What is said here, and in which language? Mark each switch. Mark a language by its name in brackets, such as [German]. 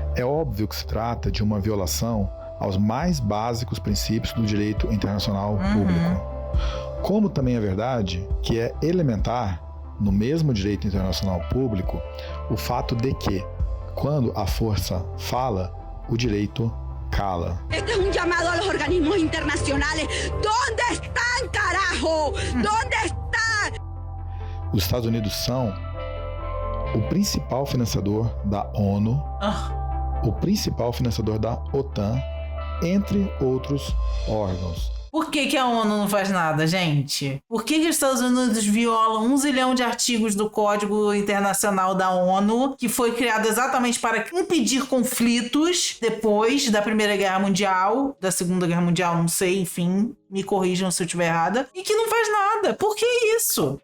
[Portuguese] É óbvio que se trata de uma violação aos mais básicos princípios do direito internacional público. Como também é verdade que é elementar, no mesmo direito internacional público, o fato de que, quando a força fala, o direito cala. [Spanish] Este es un llamado a los organismos internacionales. ¿Dónde están, carajo? ¿Dónde están? [Portuguese] Os Estados Unidos são o principal financiador da ONU, o principal financiador da OTAN, entre outros órgãos. Por que a ONU não faz nada, gente? Por que os Estados Unidos violam 1 zilhão de artigos do Código Internacional da ONU, que foi criado exatamente para impedir conflitos depois da Primeira Guerra Mundial, da Segunda Guerra Mundial, não sei, enfim, me corrijam se eu estiver errada, e que não faz nada? Por que isso?